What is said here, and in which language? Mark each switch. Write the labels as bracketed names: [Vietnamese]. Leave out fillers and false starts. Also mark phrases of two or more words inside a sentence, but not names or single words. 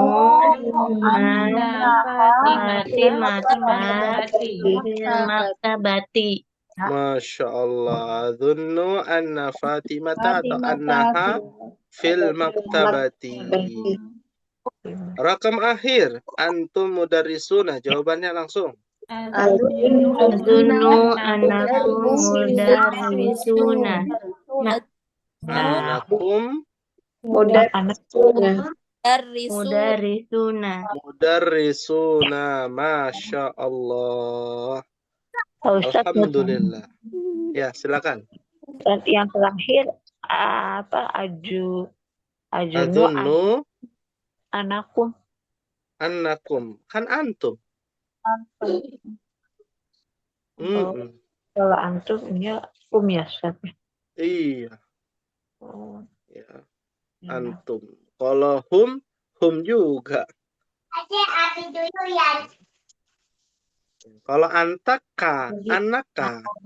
[Arabic] anna فاطمة في المكتبة. ما شاء الله. أظن أن فاطمة atau أنها في المكتبة. رقم آخر. أنتم مدرسون. [Indonesian] Jawabannya langsung. [Arabic] أظن أنكم مدرسون. Annakum mudarrisuna. mudarrisuna. ما شاء الله. [Indonesian] Pak Ustadz, Alhamdulillah. Ya, silakan. dan yang terakhir apa azunnu [Arabic] Adunnu anakum. annakum. [Indonesian] Kan antum. Kalau antum ya ya Ustadz. Iya. Oh, Ya, ya. antum. Kalau hum juga. Kalau antaka, anaka.